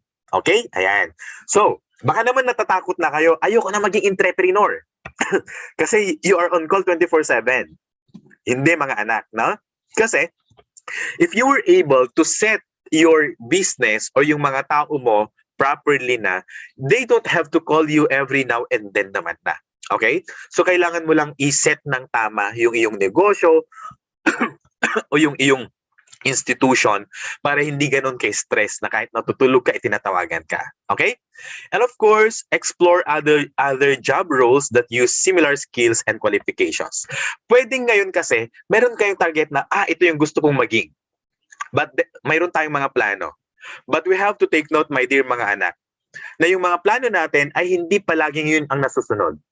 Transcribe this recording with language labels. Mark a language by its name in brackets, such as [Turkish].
[Filipino] Okay? Ayan. So, baka naman natatakot na kayo, ayoko na maging entrepreneur. [English] Kasi you are on call 24/7. [Filipino] Hindi mga anak, [English] no? Kasi, if you were able to set your business or [Filipino] yung mga tao mo [English] properly na, they don't have to call you every now and then naman na. Okay? [Filipino] So, kailangan mo lang i-set ng tama yung iyong negosyo o yung iyong institution para hindi ganun kay stress na kahit natutulog ka, itinatawagan ka. Okay? [English] And of course, explore other job roles that use similar skills and qualifications. [Filipino] Pwedeng ngayon kasi, meron kayong target na, ito yung gusto kong maging. But mayroon tayong mga plano. [English] But we have to take note, my dear [Filipino] mga anak, na yung mga plano natin ay hindi palaging yun ang nasusunod.